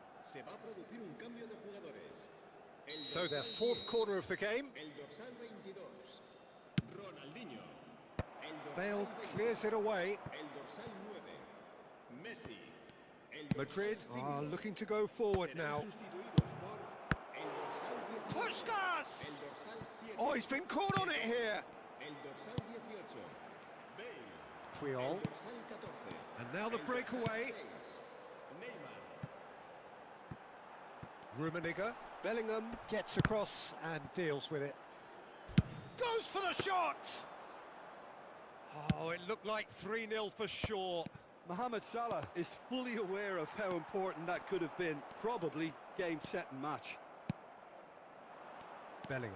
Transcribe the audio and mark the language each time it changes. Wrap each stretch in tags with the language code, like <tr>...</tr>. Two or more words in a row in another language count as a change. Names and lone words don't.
<es>Se va a producir un cambio de jugadores.</es> <en>So their fourth corner of the game.</en> <es>El dorsal 22, Ronaldinho. El dorsal Bale 20,</es> <en>clears it away.</en> <es>el dorsal 9, Messi. El dorsal Madrid 5,</es> <en>are looking to go forward</en> <es>serán</es> <en>now.</en> <es>sustituidos por el dorsal 19, Puskas! el dorsal 7,</es> <en>Oh, he's been caught on it here.</en> <es>el dorsal 18, Bale. Puyol. El dorsal 14,</es> <en>And now the</en> <es>el dorsal</es> <en>breakaway.</en> <es>6, Neymar. Rummenigge.</es> <en>Bellingham gets across and deals with it. Goes for the shot! Oh, it looked like 3-0 for sure. Mohamed Salah is fully aware of how important that could have been. Probably game, set and match. Bellingham.</en>